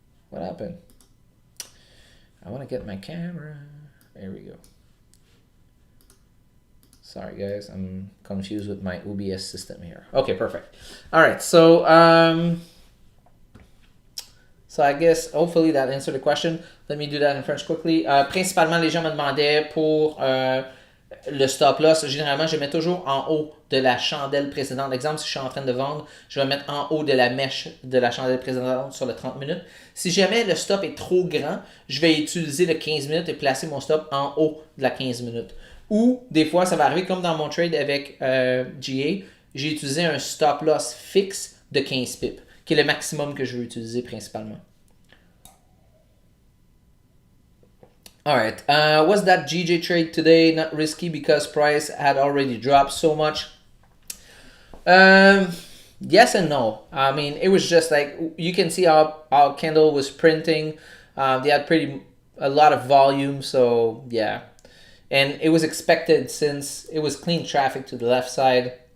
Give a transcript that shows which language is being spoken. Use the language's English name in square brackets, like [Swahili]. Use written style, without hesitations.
[English] What happened? I want to get my camera. There we go. Sorry guys, I'm confused with my OBS system here. Okay, perfect. All right, so I guess hopefully that answered the question. Let me do that in French quickly. [French] Principalement, les gens me demandaient pour le stop loss. Généralement, je mets toujours en haut de la chandelle précédente. Exemple, si je suis en train de vendre, je vais mettre en haut de la mèche de la chandelle précédente sur le 30 minutes. Si jamais le stop est trop grand, je vais utiliser le 15 minutes et placer mon stop en haut de la 15 minutes. Ou des fois, ça va arriver comme dans mon trade avec GA, j'ai utilisé un stop loss fixe de 15 pips, qui est le maximum que je veux utiliser principalement. [English] All right. Was that GJ trade today not risky because price had already dropped so much? Um, yes and no. I mean, it was just like you can see how Kendall was printing. They had pretty a lot of volume, so yeah, and it was expected since it was clean traffic to the left side.